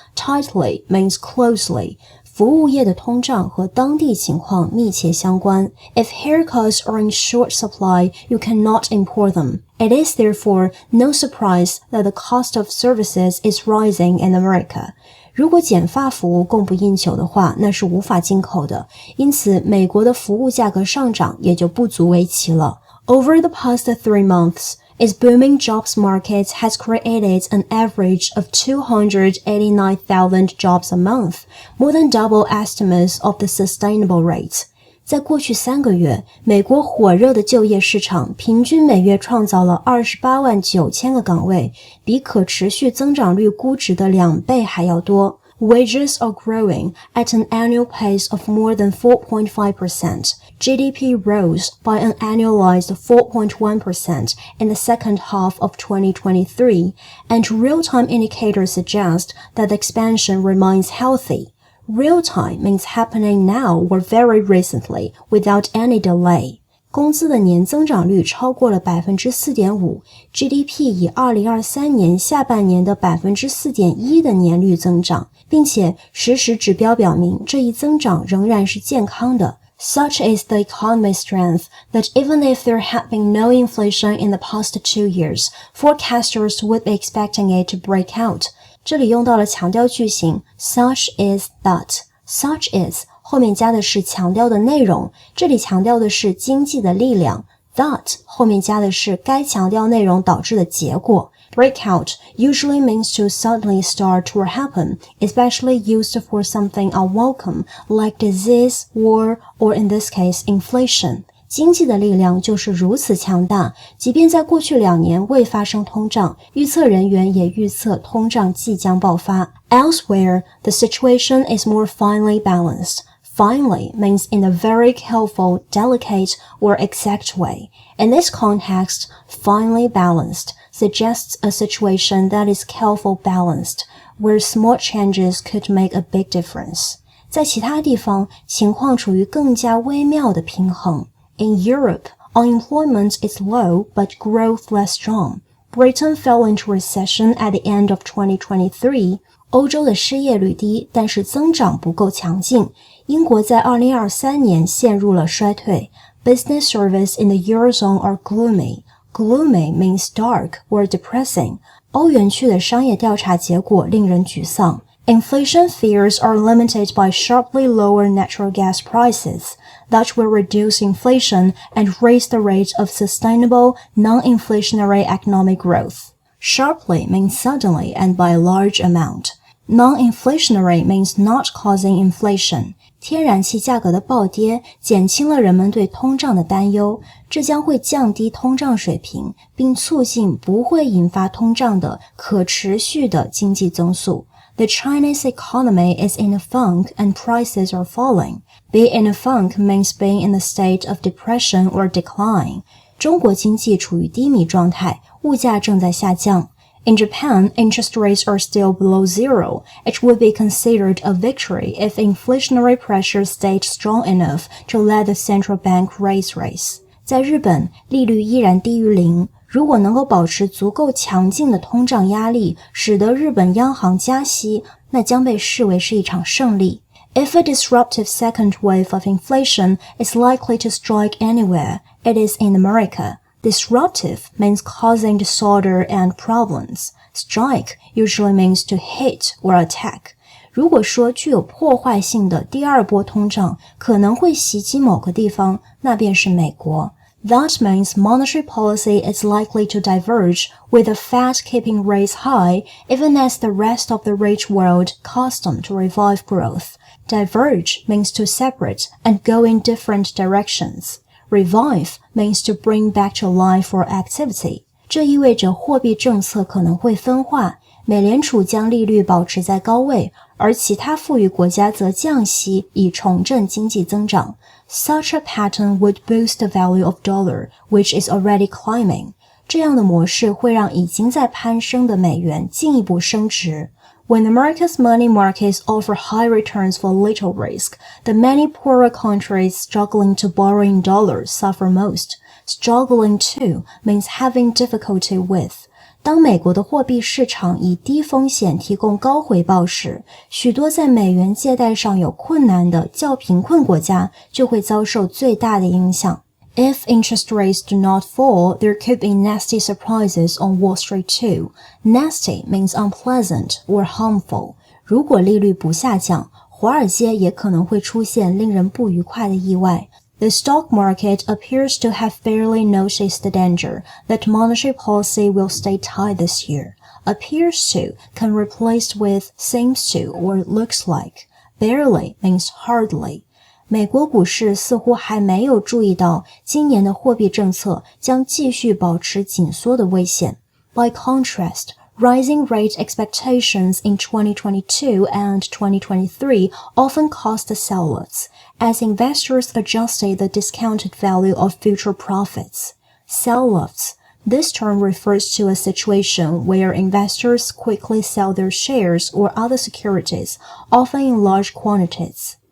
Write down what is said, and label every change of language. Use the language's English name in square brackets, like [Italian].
[English] Tightly means closely. [Chinese] 服务业的通胀和当地情况密切相关。 [English] If haircuts are in short supply, you cannot import them. It is therefore no surprise that the cost of services is rising in America. [Chinese] 如果剪发服务供不应求的话，那是无法进口的，因此美国的服务价格上涨也就不足为奇了。 [English] Over the past 3 months, its booming jobs market has created an average of 289,000 jobs a month, more than double estimates of the sustainable rate. [Chinese] 在过去3个月，美国火热的就业市场平均每月创造了289000个岗位，比可持续增长率估值的2倍还要多。 [English] Wages are growing at an annual pace of more than 4.5%. GDP rose by an annualized 4.1% in the second half of 2023, and real-time indicators suggest that the expansion remains healthy. Real-time means happening now or very recently, without any delay. [Chinese] 工资的年增长率超过了 4.5%, GDP 以2023年下半年的 4.1% 的年率增长，并且实时指标表明这一增长仍然是健康的。 [English] Such is the economy's strength that even if there had been no inflation in the past 2 years, forecasters would be expecting it to break out. [Chinese] 这里用到了强调句型 such is that. Such is 后面加的是强调的内容，这里强调的是经济的力量。 That 后面加的是该强调内容导致的结果。 [English] Breakout usually means to suddenly start or happen, especially used for something unwelcome like disease, war, or in this case, inflation. [Chinese] 经济的力量就是如此强大，即便在过去2年未发生通胀，预测人员也预测通胀即将爆发。 [English] Elsewhere, the situation is more finely balanced. Finely means in a very careful, delicate, or exact way. In this context, finely balanced suggests a situation that is careful balanced, where small changes could make a big difference. [Chinese] 在其他地方，情况处于更加微妙的平衡。 [English] In Europe, unemployment is low but growth less strong. Britain fell into recession at the end of 2023. [Chinese] 欧洲的失业率低，但是增长不够强劲。英国在2023年陷入了衰退。 [English] Business services in the Eurozone are gloomy. Gloomy means dark or depressing. [Chinese] 欧元区的商业调查结果令人沮丧。 [English] Inflation fears are limited by sharply lower natural gas prices that will reduce inflation and raise the rate of sustainable, non-inflationary economic growth. Sharply means suddenly and by a large amount. Non-inflationary means not causing inflation. [Chinese] 天然气价格的暴跌减轻了人们对通胀的担忧，这将会降低通胀水平，并促进不会引发通胀的可持续的经济增速。 [English] The Chinese economy is in a funk and prices are falling. Be in a funk means being in a state of depression or decline. [Chinese] 中国经济处于低迷状态，物价正在下降。 [English] In Japan, interest rates are still below zero. It would be considered a victory if inflationary pressure stayed strong enough to let the central bank raise rates. [Chinese] 在日本，利率依然低于零。如果能够保持足够强劲的通胀压力，使得日本央行加息，那将被视为是一场胜利。 [English] If a disruptive second wave of inflation is likely to strike anywhere, it is in America. Disruptive means causing disorder and problems. Strike usually means to hit or attack. [Chinese] 如果说具有破坏性的第二波通胀可能会袭击某个地方，那便是美国。 [English] That means monetary policy is likely to diverge, with the Fed keeping rates high, even as the rest of the rich world custom to revive growth. Diverge means to separate and go in different directions. Revive means to bring back to life or activity. [Chinese] 这意味着货币政策可能会分化，美联储将利率保持在高位，而其他富裕国家则降息以重振经济增长。 [English] Such a pattern would boost the value of dollar, which is already climbing. [Chinese] 这样的模式会让已经在攀升的美元进一步升值。 [English] When America's money markets offer high returns for little risk, the many poorer countries struggling to borrow in dollars suffer most. Struggling to means having difficulty with. [Chinese] 当美国的货币市场以低风险提供高回报时，许多在美元借贷上有困难的较贫困国家就会遭受最大的影响。 [English] If interest rates do not fall, there could be nasty surprises on Wall Street too. Nasty means unpleasant or harmful. [Chinese] 如果利率不下降，华尔街也可能会出现令人不愉快的意外。 [English] The stock market appears to have barely noticed the danger that monetary policy will stay tight this year. Appears to can be replaced with seems to or looks like. Barely means hardly. [Chinese] 美国股市似乎还没有注意到今年的货币政策将继续保持紧缩的危险。 [English] By contrast, rising rate expectations in 2022 and 2023 often caused sell-offs, as investors adjusted the discounted value of future profits. Sell-offs. This term refers to a situation where investors quickly sell their shares or other securities, often in large quantities.